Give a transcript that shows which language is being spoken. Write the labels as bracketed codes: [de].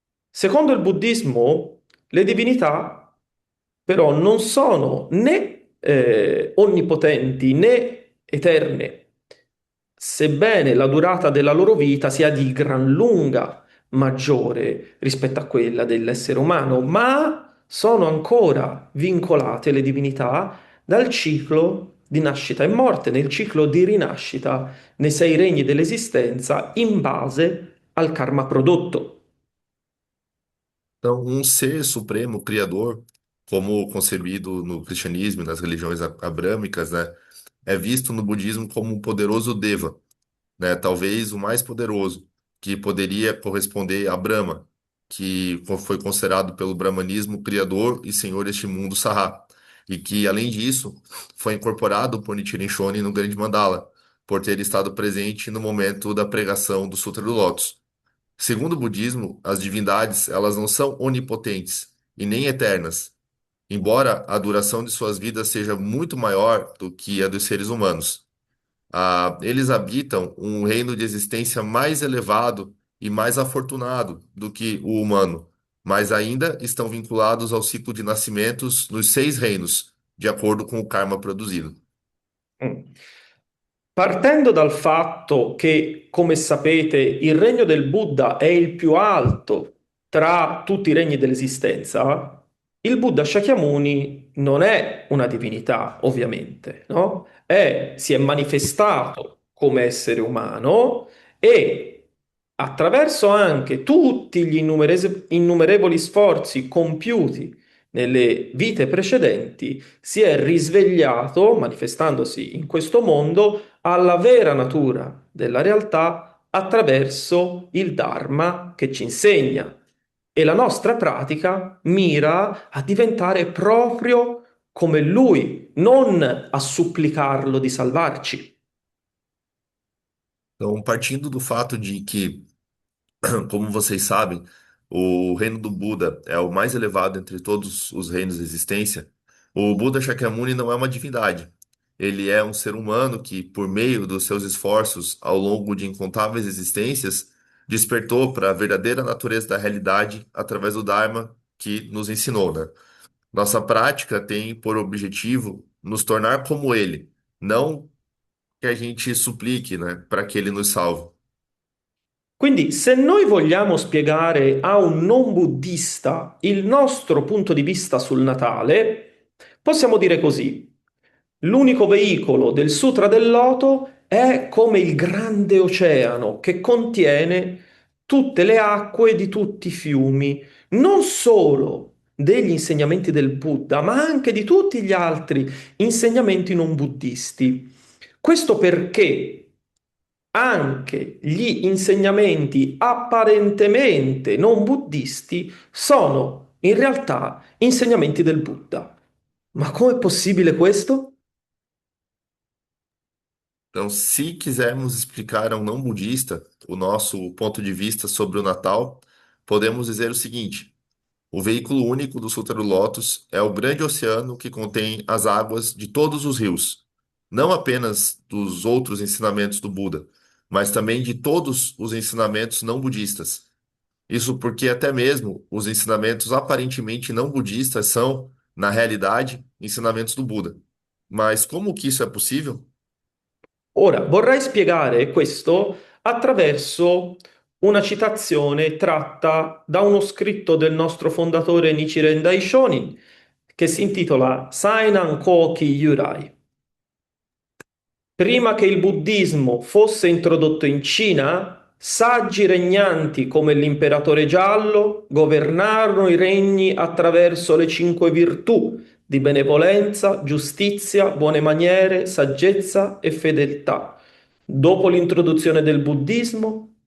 [it] Secondo il buddismo, le divinità però non sono né onnipotenti né eterne, sebbene la durata della loro vita sia di gran lunga maggiore rispetto a quella dell'essere umano, ma sono ancora vincolate le divinità dal ciclo di nascita e morte, nel ciclo di rinascita nei 6 regni dell'esistenza in base al karma prodotto. [pt] Então, um ser supremo, criador, como concebido no cristianismo e nas religiões abrâmicas, né, é visto no budismo como um poderoso Deva, né, talvez o mais poderoso, que poderia corresponder a Brahma, que foi considerado pelo brahmanismo criador e senhor deste mundo Saha, e que, além disso, foi incorporado por Nichiren Shonin no Grande Mandala, por ter estado presente no momento da pregação do Sutra do Lótus. Segundo o budismo, as divindades, elas não são onipotentes e nem eternas, embora a duração de suas vidas seja muito maior do que a dos seres humanos. Eles habitam um reino de existência mais elevado e mais afortunado do que o humano, mas ainda estão vinculados ao ciclo de nascimentos nos 6 reinos, de acordo com o karma produzido. Mm. [it] Partendo dal fatto che, come sapete, il regno del Buddha è il più alto tra tutti i regni dell'esistenza, il Buddha Shakyamuni non è una divinità, ovviamente, no? Si è manifestato come essere umano e attraverso anche tutti gli innumerevoli sforzi compiuti nelle vite precedenti, si è risvegliato, manifestandosi in questo mondo, alla vera natura della realtà attraverso il Dharma che ci insegna. E la nostra pratica mira a diventare proprio come lui, non a supplicarlo di salvarci. [pt] Então, partindo do fato de que, como vocês sabem, o reino do Buda é o mais elevado entre todos os reinos de existência, o Buda Shakyamuni não é uma divindade. Ele é um ser humano que, por meio dos seus esforços ao longo de incontáveis existências, despertou para a verdadeira natureza da realidade através do Dharma que nos ensinou, né? Nossa prática tem por objetivo nos tornar como ele, não que a gente suplique, né, para que ele nos salve. [it] Quindi, se noi vogliamo spiegare a un non buddista il nostro punto di vista sul Natale, possiamo dire così. L'unico veicolo del Sutra del Loto è come il grande oceano che contiene tutte le acque di tutti i fiumi, non solo degli insegnamenti del Buddha, ma anche di tutti gli altri insegnamenti non buddisti. Questo perché anche gli insegnamenti apparentemente non buddisti sono in realtà insegnamenti del Buddha. Ma com'è possibile questo? [pt] Então, se quisermos explicar a um não budista o nosso ponto de vista sobre o Natal, podemos dizer o seguinte: o veículo único do Sutra do Lótus é o grande oceano que contém as águas de todos os rios, não apenas dos outros ensinamentos do Buda, mas também de todos os ensinamentos não budistas. Isso porque até mesmo os ensinamentos aparentemente não budistas são, na realidade, ensinamentos do Buda. Mas como que isso é possível? [it] Ora, vorrei spiegare questo attraverso una citazione tratta da uno scritto del nostro fondatore Nichiren Daishonin, che si intitola Sainan Koki Yurai. Prima che il buddismo fosse introdotto in Cina, saggi regnanti come l'imperatore giallo governarono i regni attraverso le 5 virtù di benevolenza, giustizia, buone maniere, saggezza e fedeltà. Dopo l'introduzione del buddismo,